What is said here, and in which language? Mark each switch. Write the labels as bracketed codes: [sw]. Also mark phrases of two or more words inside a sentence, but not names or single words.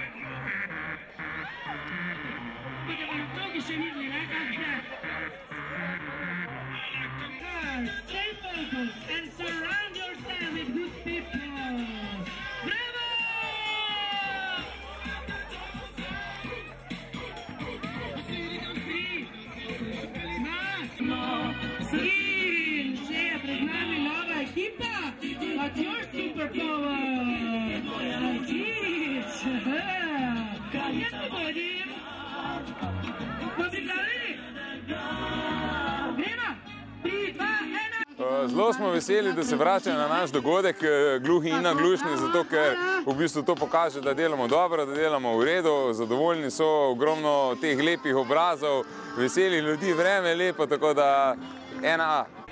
[sl] Boste na togi še videli, ne? [en] Stay focused and surround yourself with good people. [sl] Bravo! In že je pred nami nova ekipa. [en] What's your superpower? [sl] Zelo smo veseli, da se vračajo na naš dogodek gluhi in naglušni, zato ker v bistvu to pokaže, da delamo dobro, da delamo v redu, zadovoljni so, ogromno teh lepih obrazov, veseli ljudi, vreme je lepo, tako da 1A.